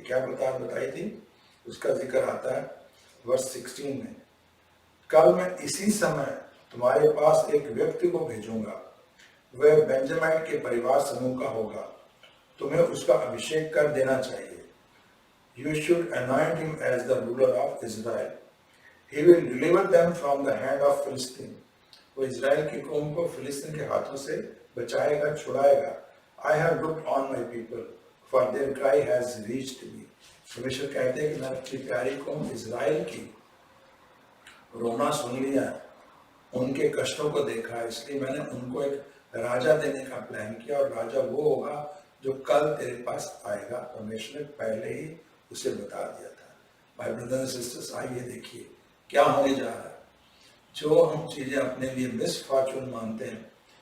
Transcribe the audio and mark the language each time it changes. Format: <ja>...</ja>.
<hi>क्या बात बताई थी? उसका जिक्र आता है वर्ष 16 में। कल मैं इसी समय तुम्हारे पास एक व्यक्ति को भेजूंगा, वह बेंजामिन के परिवार समूह का होगा। तुम्हें उसका अभिषेक कर देना चाहिए।</hi> <en>You should anoint him as the ruler of Israel. He will deliver them from the hand of Philistine.</en> <hi>वो इजराइल की कौम को फिलिस्तीन के हाथों से बचाएगा, छुड़ाएगा।</hi> <en>I have looked on my people, for their cry has reached me.</en> <hi>परमेश्वर कहते हैं कि मैंने अपनी प्यारी कौम इजराइल की रोना सुन लिया, उनके कष्टों को देखा, इसलिए मैंने उनको एक राजा देने का प्लान किया, और राजा वो होगा जो कल तेरे पास आएगा। परमेश्वर ने पहले ही उसे बता दिया था। भाई</hi> <en>brother and sisters,</en> <hi>आइए देखिए क्या होने जा रहा है। जो हम चीजें अपने लिए मिसफॉर्चून मानते हैं,</hi>